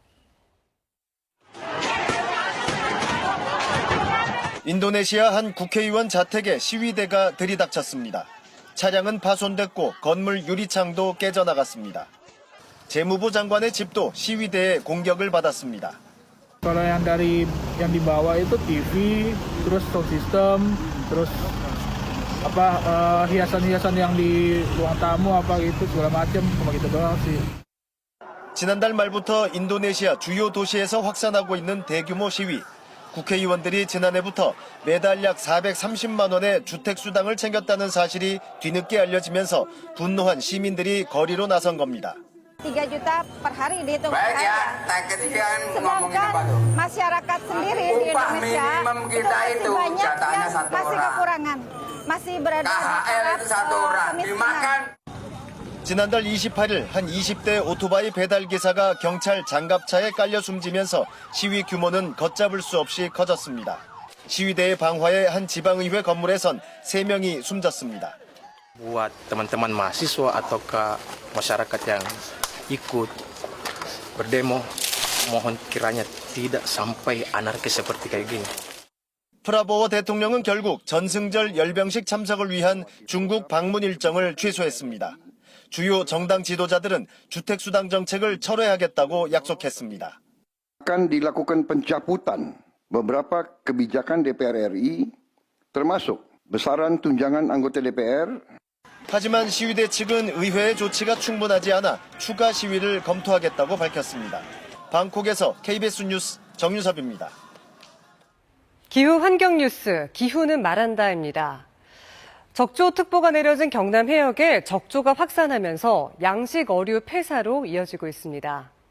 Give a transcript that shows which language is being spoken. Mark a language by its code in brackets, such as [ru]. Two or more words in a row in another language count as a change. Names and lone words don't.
[ko] 인도네시아 한 국회의원 자택에 시위대가 들이닥쳤습니다. 차량은 파손됐고 건물 유리창도 깨져나갔습니다. 재무부 장관의 집도 시위대의 공격을 받았습니다. [id] Kalau yang dibawa itu TV, terus [en] sound system, [id] terus hiasan-hiasan yang di ruang tamu itu segala macam cuma gitu doang sih. [ko] 지난달 말부터 인도네시아 주요 도시에서 확산하고 있는 대규모 시위. 국회의원들이 지난해부터 매달 약 430만 원의 주택수당을 챙겼다는 사실이 뒤늦게 알려지면서 분노한 시민들이 거리로 나선 겁니다. [id] 3 juta per hari dihitung saya. Sedangkan masyarakat sendiri di Indonesia itu masih banyak yang masih kekurangan, masih berada di tahap kemiskinan. [ko] 지난달 28일 한 20대 오토바이 배달 기사가 경찰 장갑차에 깔려 숨지면서 시위 규모는 걷잡을 수 없이 커졌습니다. 시위대의 방화에 한 지방의회 건물에선 3명이 숨졌습니다. [id] Buat teman-teman mahasiswa atau ke masyarakat yang ikut berdemo, mohon kiranya tidak sampai anarkis seperti kayak gini. [ko] 프라보워 대통령은 결국 전승절 열병식 참석을 위한 중국 방문 일정을 취소했습니다. 주요 정당 지도자들은 주택수당 정책을 철회하겠다고 약속했습니다. [id] Akan dilakukan pencabutan beberapa kebijakan DPR RI, termasuk besaran tunjangan anggota DPR. [ko] 하지만 시위대 측은 의회의 조치가 충분하지 않아 추가 시위를 검토하겠다고 밝혔습니다. 방콕에서 KBS 뉴스 정유섭입니다. 기후 환경 뉴스, 기후는 말한다입니다. 적조특보가 내려진 경남 해역에 적조가 확산하면서 양식 어류 폐사로 이어지고 있습니다.